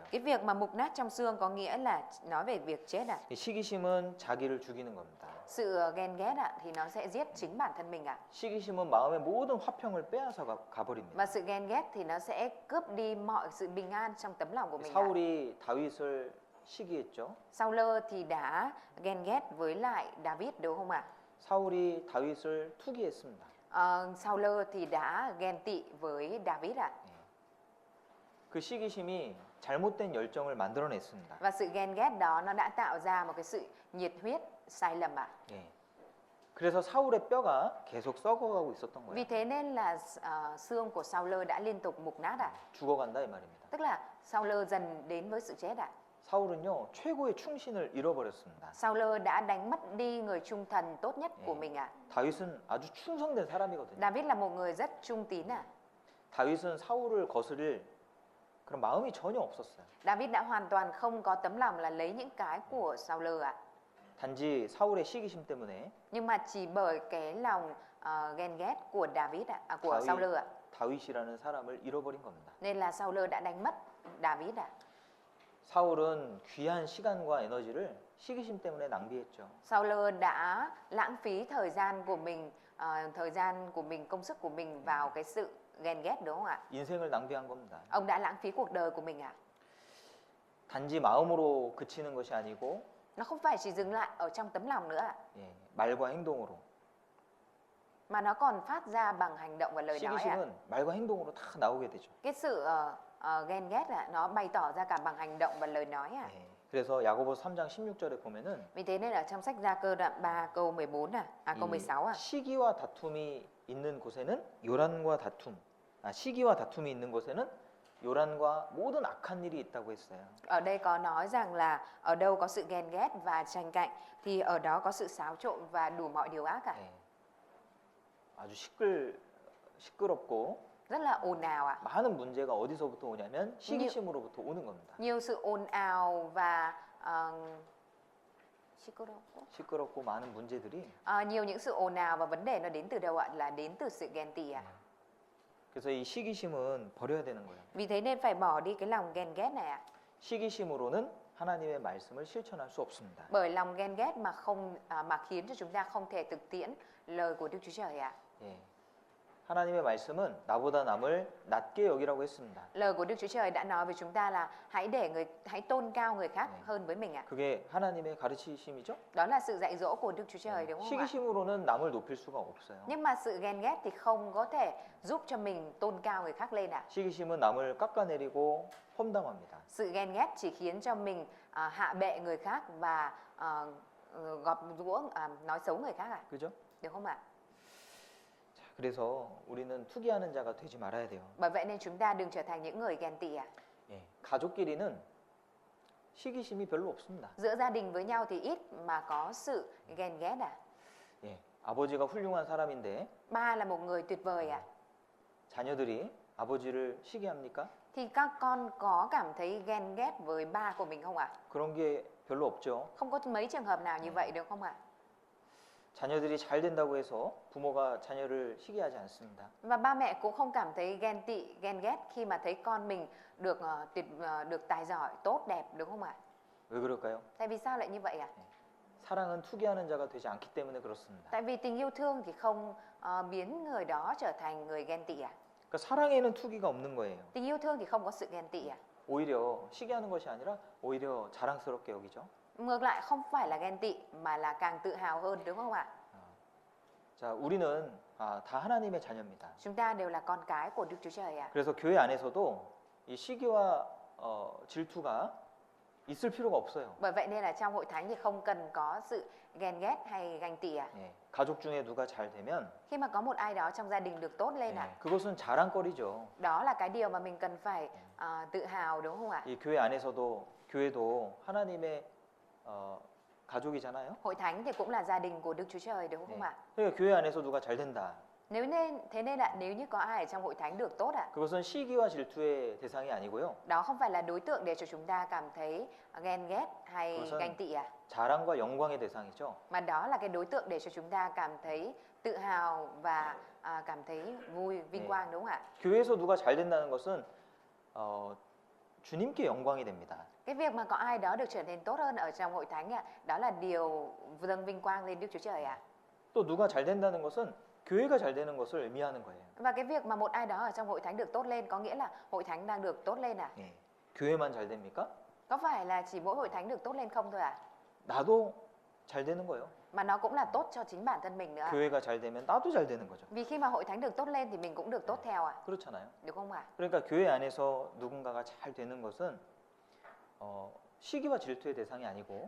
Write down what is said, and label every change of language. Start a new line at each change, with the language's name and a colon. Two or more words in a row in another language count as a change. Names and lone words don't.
Vietnamese: Cái việc mà mục nát trong xương có nghĩa là nói về việc chết ạ.
Korean: 이 시기심은 자기를 죽이는 겁니다.
Vietnamese: Sự ghen ghét ạ thì nó sẽ giết chính bản thân mình ạ.
Korean: 시기심은 마음의 모든 화평을 빼앗아 가버립니다.
Vietnamese: Và sự ghen ghét thì nó sẽ cướp đi mọi sự bình an trong tấm lòng của mình ạ.
Korean: 사울이 다윗을 시기했죠.
Vietnamese: Saul thì đã ghen ghét với lại David, đúng không ạ?
Korean: 사울이 다윗을 투기했습니다.
Vietnamese: Saul thì đã ghen tị với David ạ.
Korean: 그 시기심이 잘못된 열정을 만들어냈습니다. Và sự ghen ghét đó nó đã tạo ra một cái sự nhiệt huyết sai lầm ạ. 예. 그래서 사울의 뼈가 계속 썩어가고 있었던
Vietnamese: Vì
Korean: 거예요.
Vietnamese: thế nên là xương của Saul đã liên tục mục nát ạ.
Korean: 죽어간다 이 말입니다.
Vietnamese: Tức là Saul dần đến với sự chết ạ.
Korean: 사울은요 최고의 충신을 잃어버렸습니다.
Vietnamese: Saul đã đánh mất đi người trung thần tốt nhất của mình ạ.
Korean: 다윗은 아주 충성된 사람이거든요.
Vietnamese: David là một người rất trung tín ạ.
Korean: 다윗은 사울을 거스릴 그런 마음이 전혀 없었어요.
Vietnamese: David đã hoàn toàn không có tấm lòng là lấy những cái của Saul ạ.
Korean: 단지 사울의 시기심 때문에
Vietnamese: Nhưng mà chỉ bởi cái lòng ghen ghét của David ạ, của Saul ạ,
Korean: 다윗이라는 사람을 잃어버린 겁니다.
Vietnamese: nên là Saul đã đánh mất David ạ.
Korean: 사울은 귀한 시간과 에너지를 시기심 때문에 낭비했죠.
Vietnamese: Saul đã lãng phí thời gian của mình, công sức của mình vào cái sự ghen ghét, đúng không ạ?
Korean: 인생을 낭비한 겁니다.
Vietnamese: Ông đã lãng phí cuộc đời của mình ạ.
Korean: 단지 마음으로 그치는 것이 아니고
Vietnamese: Nó không phải chỉ dừng lại ở trong tấm lòng nữa ạ,
Korean: 예, 말과 행동으로.
Vietnamese: mà nó còn phát ra bằng hành động và lời nói ạ.
Korean: 시기심은 말과 행동으로 다 나오게 되죠.
Vietnamese: Cái sự ghen ghét ạ, nó bày tỏ ra cả bằng hành động và lời nói ạ.
Korean: 예, 그래서 야고보서 3장 16절에 보면은
Vietnamese: Vì thế nên ở trong sách Gia Cơ đoạn 3 câu 14 câu
Korean: 이
Vietnamese: 16 ạ.
Korean: 시기와 다툼이 있는 곳에는 요란과 다툼. 시기와 다툼이 있는 곳에는 요란과 모든 악한 일이 있다고 했어요.
Vietnamese: Ở đây có nói rằng là ở đâu có sự ghen ghét và tranh cạnh thì ở đó có sự xáo trộn và đủ mọi điều ác cả.
Korean: 예, 아주 시끄럽고
Vietnamese: Rất là ồn ào ạ.
Korean: 많은 문제가 어디서부터 오냐면 시기심으로부터 오는 겁니다.
Vietnamese: Nhiều sự ồn ào và
Korean: 시끄럽고 많은 문제들이
Vietnamese: nhiều những sự ồn ào và vấn đề nó đến từ đâu ạ? Là đến từ sự ghen tị ạ.
Korean: 그래서 이 시기심은 버려야 되는 거예요.
Vietnamese: Vì thế nên phải bỏ đi cái lòng ghen ghét này ạ.
Korean: 시기심으로는 하나님의 말씀을 실천할 수 없습니다.
Vietnamese: Bởi lòng ghen ghét mà mà khiến cho chúng ta không thể thực tiễn lời của Đức Chúa Trời ạ.
Korean: 예. 하나님의 말씀은 나보다 남을 낮게 여기라고 했습니다.
Vietnamese: Lời của Đức Chúa Trời đã nói với chúng ta là hãy tôn cao người khác hơn với mình ạ.
Korean: 그게 하나님의 가르치심이죠.
Vietnamese: Đó là sự dạy dỗ của Đức Chúa Trời, đúng không ạ?
Korean: 시기심으로는 남을 높일 수가 없어요.
Vietnamese: Nhưng mà sự ghen ghét thì không có thể giúp cho mình tôn cao người khác lên ạ.
Korean: 시기심은 남을 깎아내리고 험담합니다.
Vietnamese: Sự ghen ghét chỉ khiến cho mình hạ bệ người khác và gọt giũa, nói xấu người khác ạ.
Korean: 그죠?
Vietnamese: Được không ạ?
Korean: 자, 그래서 우리는 투기하는 자가 되지 말아야 돼요.
Vietnamese: Bởi vậy nên chúng ta đừng trở thành những người ghen tị ạ.
Korean: 예. 가족끼리는 시기심이 별로 없습니다.
Vietnamese: Giữa gia đình với nhau thì ít mà có sự ghen ghét ạ.
Korean: 예. 아버지가 훌륭한 사람인데
Vietnamese: Ba là một người tuyệt vời ạ.
Korean: 자녀들이 아버지를 시기합니까?
Vietnamese: Thì các con có cảm thấy ghen ghét với ba của mình không ạ?
Korean: 그런 게 별로 없죠.
Vietnamese: Không có mấy trường hợp nào như vậy được không ạ?
Korean: 자녀들이 잘 된다고 해서 부모가 자녀를 시기하지 않습니다.
Vietnamese: Và ba mẹ cũng không cảm thấy ghen tị, ghen ghét khi mà thấy con mình được được tài giỏi, tốt đẹp, đúng không ạ?
Korean: 왜 그럴까요?
Vietnamese: Tại vì sao lại như vậy ạ?
Korean: 사랑은 투기하는 자가 되지 않기 때문에 그렇습니다.
Vietnamese: Tại vì tình yêu thương thì không biến người đó trở thành người ghen tị ạ.
Korean: 그러니까 사랑에는 투기가 없는 거예요.
Vietnamese: Tình yêu thương thì không có sự ghen tị ạ.
Korean: 오히려 시기하는 것이 아니라 오히려 자랑스럽게 여기죠.
Vietnamese: Ngược lại không phải là ghen tị mà là càng tự hào hơn, đúng không ạ?
Korean: 자, 우리는 다 하나님의 자녀입니다.
Vietnamese: Chúng ta đều là con cái của Đức Chúa Trời ạ.
Korean: 그래서 교회 안에서도 이 시기와 질투가 있을 필요가 없어요.
Vietnamese: Bởi vậy nên là trong hội thánh thì không cần có sự ghen ghét hay ganh tị ạ.
Korean: 예, 가족 중에 누가 잘 되면
Vietnamese: Khi mà có một ai đó trong gia đình được tốt lên ạ,
Korean: 그것은 자랑거리죠.
Vietnamese: đó là cái điều mà mình cần phải tự hào, đúng không ạ?
Korean: 이 교회 안에서도 교회도 하나님의 가족이잖아요.
Vietnamese: Hội thánh thì cũng là gia đình của Đức Chúa Trời, đúng không
Korean: 네.
Vietnamese: ạ?
Korean: 그러니까 교회 안에서 누가 잘 된다.
Vietnamese: Thế nên là nếu như có ai ở trong hội thánh được tốt ạ,
Korean: 그것은 시기와 질투의 대상이 아니고요.
Vietnamese: đó không phải là đối tượng để cho chúng ta cảm thấy ghen ghét hay
Korean: 그것은
Vietnamese: ganh tị ạ,
Korean: 자랑과 영광의 대상이죠.
Vietnamese: mà đó là cái đối tượng để cho chúng ta cảm thấy tự hào và cảm thấy vui, vinh
Korean: 네.
Vietnamese: quang, đúng không ạ?
Korean: 교회에서 누가 잘 된다는 것은 주님께 영광이 됩니다.
Vietnamese: Cái việc mà có ai đó được trở nên tốt hơn ở trong hội thánh ạ, đó là điều dâng vinh quang lên Đức Chúa Trời ạ.
Korean: 또 누가 잘 된다는 것은 교회가 잘 되는 것을 의미하는 거예요.
Vietnamese: Và cái việc mà một ai đó ở trong hội thánh được tốt lên có nghĩa là hội thánh đang được tốt lên ạ.
Korean: 예. 교회만 잘 됩니까?
Vietnamese: Có phải là chỉ mỗi hội thánh được tốt lên không thôi ạ?
Korean: 나도 잘 되는 거예요.
Vietnamese: Mà nó cũng là tốt cho chính bản thân mình nữa ạ.
Korean: 교회가 잘 되면 나도 잘 되는 거죠.
Vietnamese: Vì khi mà hội thánh được tốt lên thì mình cũng được tốt theo ạ.
Korean: 그렇잖아요.
Vietnamese: Đúng không ạ?
Korean: 그러니까 교회 안에서 누군가가 잘 되는 것은 시기와 질투의 대상이 아니고